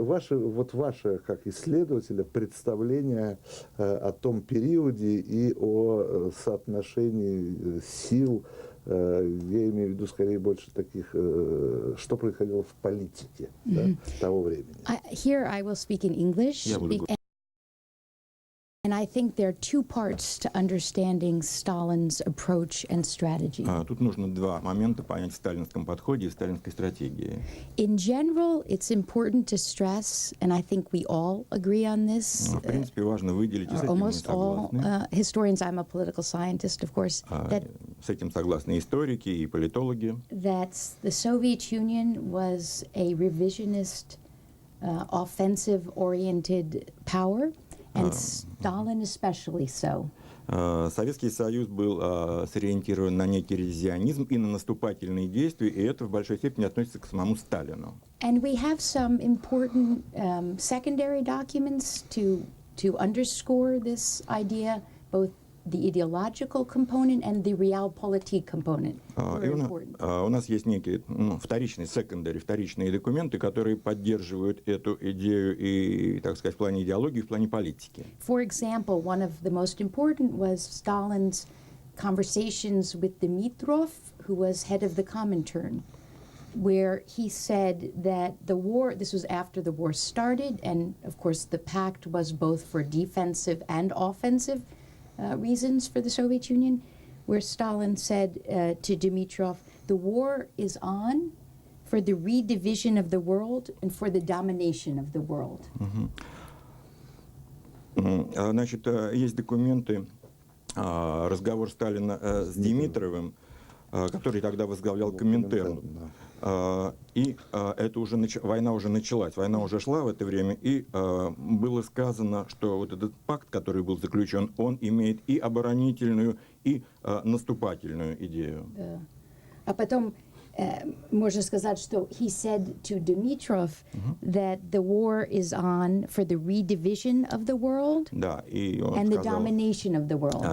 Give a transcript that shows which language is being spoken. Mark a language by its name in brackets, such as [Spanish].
[Russian] Ваше, как исследователя, представление о том периоде и о соотношении сил, я имею в виду скорее больше таких, что происходило в политике того времени. [English] Here I will speak in English. And I think there are 2 parts to understanding Stalin's approach and strategy. [Russian] Тут нужно 2 момента понять в сталинском подходе и в сталинской стратегии. [English] In general, it's important to stress, and I think we all agree on this. [Russian] В принципе, важно выделить, и с этим мы согласны. [English] Almost all historians, I'm a political scientist, of course. [Russian] С этим согласны историки и политологи. [English] That the Soviet Union was a revisionist, offensive-oriented power. and Stalin especially so. [Russian] Советский Союз был сориентирован на некий ревизионизм и на наступательные действия, и это в большой степени относится к самому Сталину. [English] And we have some important secondary documents to underscore this idea, both the ideological component and the realpolitik component. [Russian] У нас есть некие вторичные документы, которые поддерживают эту идею и, так сказать, в плане идеологии, в плане политики. [English] For example, one of the most important was Stalin's conversations with Dimitrov, who was head of the Comintern, where he said that the war, this was after the war started, and of course the pact was both for defensive and offensive reasons for the Soviet Union, where Stalin said to Dimitrov, the war is on for the redivision of the world and for the domination of the world. [Russian] Значит, есть документы, разговор Сталина с Димитровым, который тогда возглавлял Коминтерн. И это уже война уже началась, война уже шла в это время, и было сказано, что вот этот пакт, который был заключен, он имеет и оборонительную, и наступательную идею. А потом можно сказать, что [English] he said to Dimitrov that the war is on for the redivision of the world and the domination of the world.